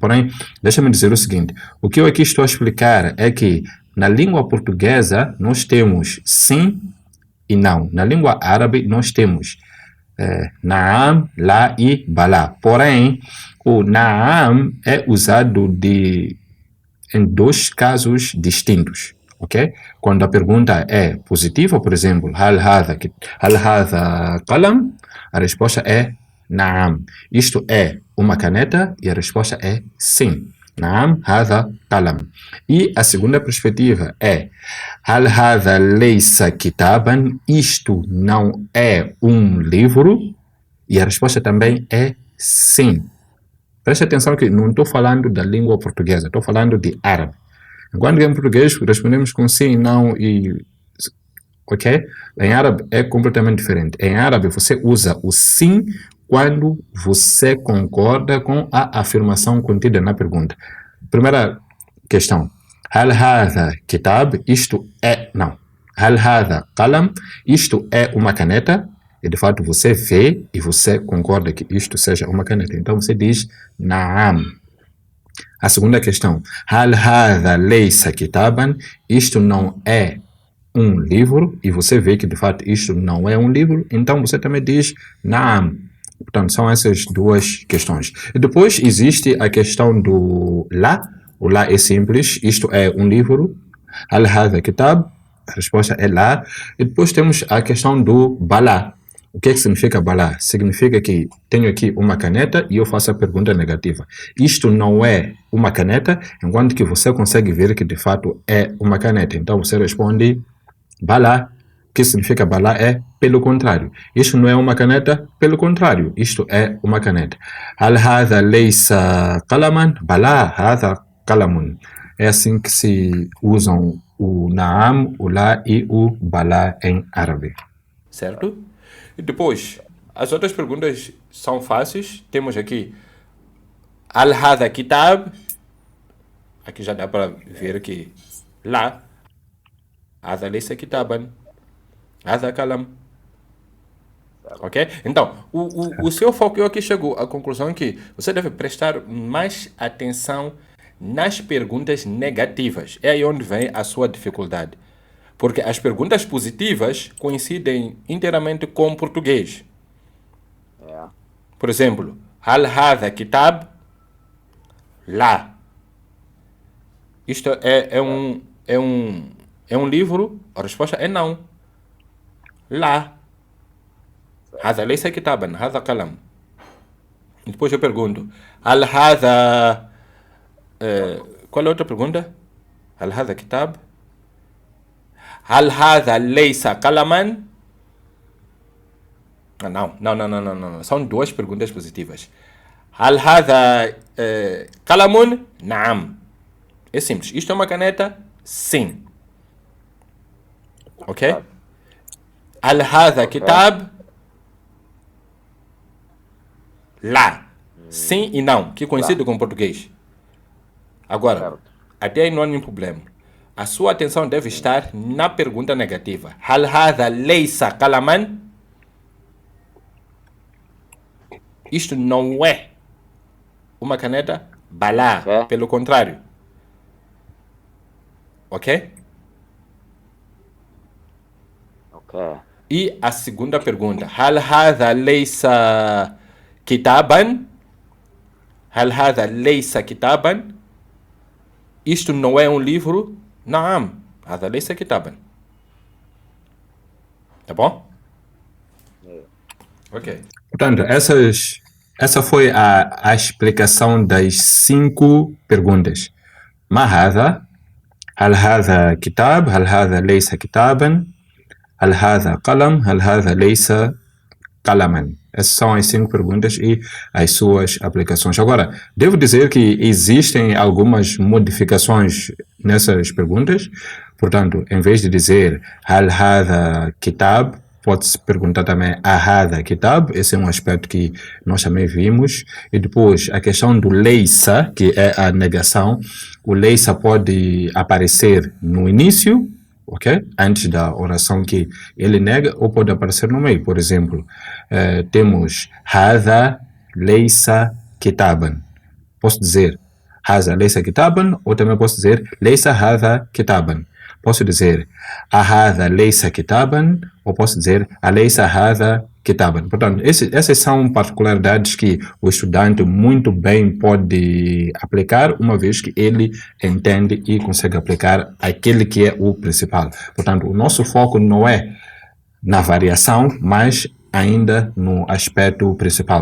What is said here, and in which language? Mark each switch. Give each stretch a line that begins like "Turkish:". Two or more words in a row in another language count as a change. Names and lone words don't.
Portuguese: Porém, deixa-me dizer o seguinte: o que eu aqui estou a explicar é que na língua portuguesa nós temos sim e não. Na língua árabe nós temos naam, lá e balá. Porém, o naam é usado em 2 casos distintos, ok? Quando a pergunta é positiva, por exemplo,
Arabic: هل هذا قلم,
Portuguese: a resposta é naam. Isto é uma caneta e a resposta é sim.
Arabic: نعم هذا قلم.
Portuguese: E a segunda perspectiva é
Arabic: هل هذا ليس كتابًا,
Portuguese: isto não é um livro, e a resposta também é sim. Preste atenção que não estou falando da língua portuguesa, estou falando de árabe. Enquanto que em português respondemos com sim, não e... Ok? Em árabe é completamente diferente. Em árabe você usa o sim quando você concorda com a afirmação contida na pergunta. Primeira questão.
Arabic: هل هذا كتاب?
Portuguese: Isto é... Não.
Arabic: هل هذا قلم?
Portuguese: Isto é uma caneta? E de fato você vê e você concorda que isto seja uma caneta. Então você diz Naam. A segunda questão.
Arabic: هل هذا ليس كتابًا?
Portuguese: Isto não é um livro, e você vê que de fato isto não é um livro, então você também diz Naam. Portanto, são essas duas questões. E depois existe a questão do lá. O lá é simples, isto é um livro.
Arabic: هل هذا كتاب?
Portuguese: A resposta é lá. E depois temos a questão do balá. O que é que significa balá? Significa que tenho aqui uma caneta e eu faço a pergunta negativa. Isto não é uma caneta, enquanto que você consegue ver que de fato é uma caneta. Então você responde balá. O que significa balá é pelo contrário. Isto não é uma caneta, pelo contrário, isto é uma caneta.
Arabic: هل هذا ليس قلمًا? بلى هذا قلمٌ.
Portuguese: É assim que se usam o naam, o lá e o balá em árabe. Certo? E depois, as outras perguntas são fáceis.
Arabic: Temos aqui هل هذا كتاب.
Portuguese: Aqui já dá para ver que
Arabic: لا هذا ليس كتابًا. هذا قلم.
Portuguese: Ok? Então, o seu foco aqui chegou à conclusão que você deve prestar mais atenção nas perguntas negativas. É aí onde vem a sua dificuldade. Porque as perguntas positivas coincidem inteiramente com o português. Yeah. Por exemplo,
Arabic: هل هذا كتاب? Lá.
Portuguese: Isto é um livro? A resposta é não. Lá.
Arabic: هذا ليس كتابًا، هذا قلم.
Portuguese: E depois eu pergunto,
Arabic: هل هذا...
Portuguese: qual é a outra pergunta?
Arabic: هل هذا كتاب? هل هذا ليس قلمًا?
Portuguese: Não. São duas perguntas positivas.
Arabic: هل هذا قلمٌ؟ نعم.
Portuguese: É simples. Isto é uma caneta? Sim. Ok?
Arabic: هل هذا كتاب? Lá.
Portuguese: Sim e não, que coincide com o português. Agora, Certo. até aí não há nenhum problema. A sua atenção deve estar na pergunta negativa.
Arabic: هل هذا ليس قلمًا?
Portuguese: Isto não é uma caneta balá, É. pelo contrário. Ok? Ok. E a segunda pergunta.
Arabic: هل هذا ليس كتابًا? هل هذا ليس كتابًا?
Portuguese: Isto não é um livro?
Arabic: Naam. هذا ليس كتابًا.
Portuguese: Tá bom? Ok. Portanto, essa foi a explicação das 5 perguntas.
Arabic: ما هذا؟ هل هذا كتاب? هل هذا ليس كتابًا? هل هذا قلم? هل هذا ليس قلمًا?
Portuguese: Essas são as 5 perguntas e as suas aplicações. Agora, devo dizer que existem algumas modificações nessas perguntas. Portanto, em vez de dizer
Arabic: هل هذا كتاب,
Portuguese: pode-se perguntar também
Arabic: أهذا كتاب.
Portuguese: Esse é um aspecto que nós também vimos. E depois, a questão do laysa, que é a negação. O laysa pode aparecer no início, ok? Antes da oração que ele nega, ou pode aparecer no meio. Por exemplo, temos
Arabic: هذا ليس كتابًا.
Portuguese: Posso dizer
Arabic: هذا ليس كتابًا,
Portuguese: ou também posso dizer
Arabic: ليس هذا كتابًا.
Portuguese: Posso dizer
Arabic: أهذا ليس كتابًا,
Portuguese: ou posso dizer
Arabic: أليس هذا كتابًا.
Portuguese: Portanto, essas são particularidades que o estudante muito bem pode aplicar, uma vez que ele entende e consegue aplicar aquele que é o principal. Portanto, o nosso foco não é na variação, mas ainda no aspecto principal.